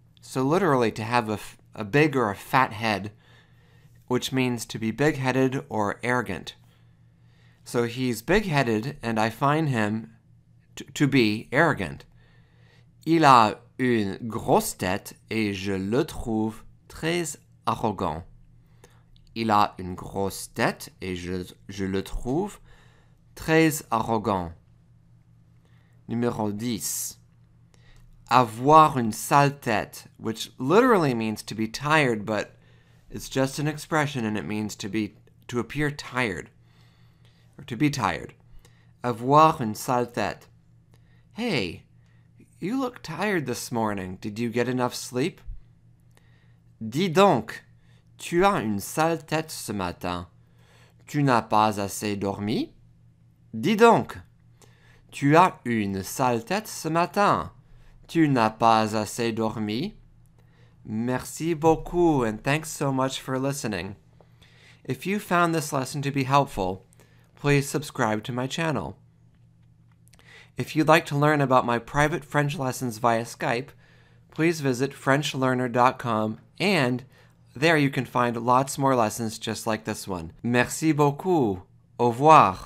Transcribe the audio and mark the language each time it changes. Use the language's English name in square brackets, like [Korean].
[English] So literally to have a big or a fat head, which means to be big-headed or arrogant. So he's big-headed and I find him to be arrogant. [French] Il a une grosse tête et je le trouve très arrogant. Il a une grosse tête et je le trouve très arrogant. Numéro 10. Avoir une sale tête, [English] which literally means to be tired, but it's just an expression and it means to appear tired, or to be tired. [French] Avoir une sale tête. [English] Hey, you look tired this morning. Did you get enough sleep? [French] Dis donc, tu as une sale tête ce matin. Tu n'as pas assez dormi? Dis donc, tu as une sale tête ce matin. Tu n'as pas assez dormi? Merci beaucoup, [English] and thanks so much for listening. If you found this lesson to be helpful, please subscribe to my channel. If you'd like to learn about my private French lessons via Skype, please visit FrenchLearner.com, and there you can find lots more lessons just like this one. [French] Merci beaucoup. Au revoir.